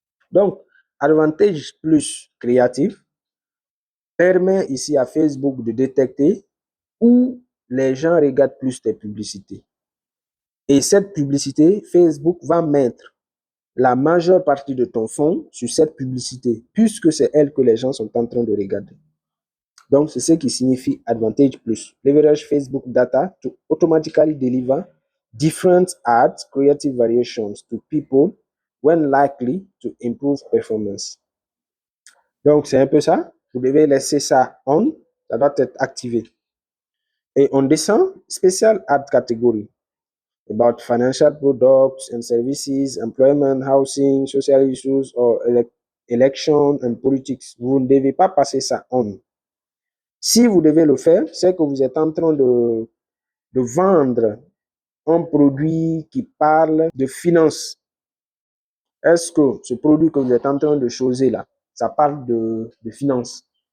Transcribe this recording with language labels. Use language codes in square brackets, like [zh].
[fr] Donc, Advantage Plus Créatif permet ici à Facebook de détecter où les gens regardent plus tes publicités. Et cette publicité, Facebook va mettre la majeure partie de ton fonds sur cette publicité, puisque c'est elle que les gens sont en train de regarder. Donc, c'est ce qui signifie Advantage Plus. [en] Leverage Facebook data to automatically deliver different ads, creative variations to people when likely to improve performance. [fr] Donc, c'est un peu ça. Vous devez laisser ça on. Ça doit être activé. Et on descend, Special Ad Category. [en] About financial products and services, employment, housing, social issues, or election and politics. [fr] Vous ne devez pas passer ça on. Si vous devez le faire, c'est que vous êtes en train de vendre un produit qui parle de finances. Est-ce que ce produit que vous êtes en train de choisir là, ça parle de finances?